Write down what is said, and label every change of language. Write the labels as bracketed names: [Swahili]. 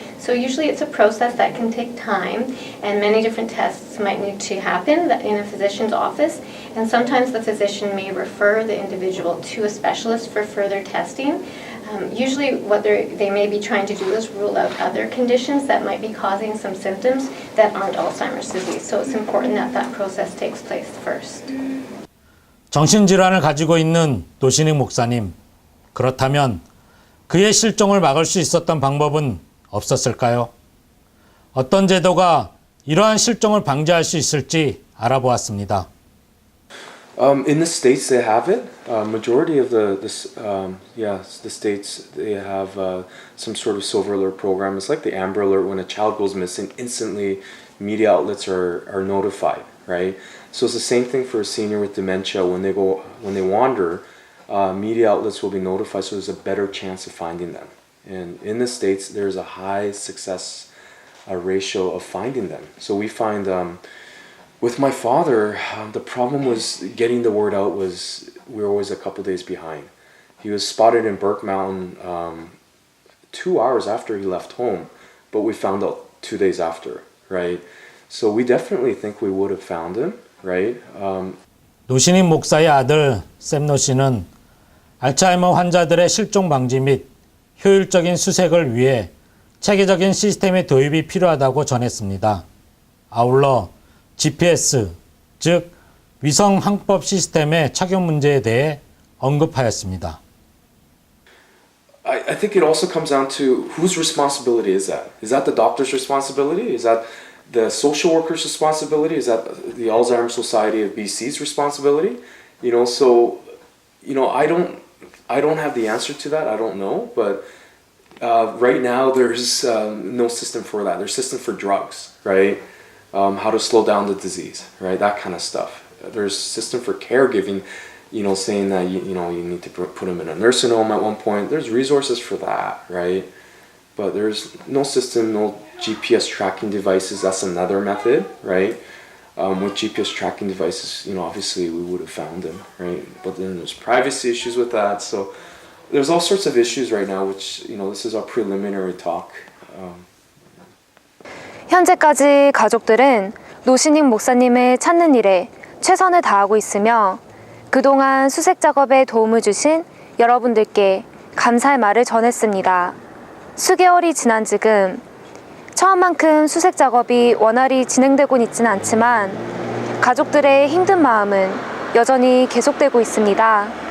[English] So usually it's a process that can take time, and many different tests might need to happen in a physician's office, and sometimes the physician may refer the individual to a specialist for further testing. Usually what they may be trying to do is rule out other conditions that might be causing some symptoms that aren't Alzheimer's disease. So it's important that that process takes place first. [Korean] 정신질환을 가지고 있는 노신익 목사님, 그렇다면 그의 실종을 막을 수 있었던 방법은 없었을까요? 어떤 제도가 이러한 실종을 방지할 수 있을지 알아보았습니다. [English] In the states, they have it. Majority of the states, they have some sort of silver alert program. It's like the Amber Alert. When a child goes missing, instantly media outlets are notified, right? So it's the same thing for a senior with dementia. When they wander, media outlets will be notified, so there's a better chance of finding them. And in the states, there's a high success ratio of finding them. So we find. With my father, the problem was getting the word out. We were always a couple days behind. He was spotted in Burke Mountain 2 hours after he left home, but we found out 2 days after, right? So we definitely think we would have found him, right? [Korean] 노신익 목사의 아들 샘노 씨는 알츠하이머 환자들의 실종 방지 및 효율적인 수색을 위해 체계적인 시스템의 도입이 필요하다고 전했습니다. 아울러 GPS, 즉 위성 항법 시스템의 착용 문제에 대해 언급하였습니다. [English] I think it also comes down to whose responsibility is that? Is that the doctor's responsibility? Is that the social worker's responsibility? Is that the Alzheimer's Society of BC's responsibility? So I don't have the answer to that. I don't know, but right now there's no system for that. There's system for drugs, right? How to slow down the disease, right? That kind of stuff. There's system for caregiving, saying that you need to put them in a nursing home at one point. There's resources for that, right? But there's no system, no GPS tracking devices. That's another method, right? With GPS tracking devices, obviously we would have found them, right? But then there's privacy issues with that. So there's all sorts of issues right now, which, this is our preliminary talk. [Korean] 현재까지 가족들은 노신익 목사님을 찾는 일에 최선을 다하고 있으며 그동안 수색 작업에 도움을 주신 여러분들께 감사의 말을 전했습니다. 수개월이 지난 지금 처음만큼 수색 작업이 원활히 진행되곤 있지는 않지만 가족들의 힘든 마음은 여전히 계속되고 있습니다.